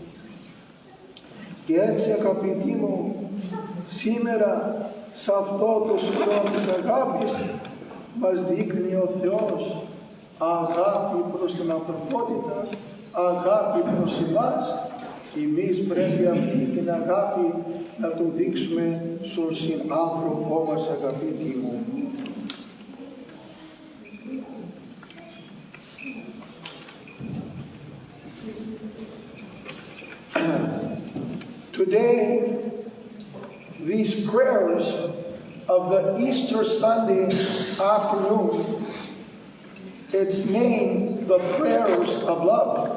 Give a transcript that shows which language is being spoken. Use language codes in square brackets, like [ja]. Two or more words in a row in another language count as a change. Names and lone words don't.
[el] Και έτσι, αγαπητοί μου, σήμερα σε αυτό το σημείο της αγάπης μας δείχνει ο Θεός αγάπη προς την ανθρωπότητα, αγάπη προς εμάς. Εμείς πρέπει αυτή την αγάπη να το δείξουμε στον συνάνθρωπό μας, αγαπητοί μου. [en] Today, these prayers of the Easter Sunday afternoon, it's named the prayers of love.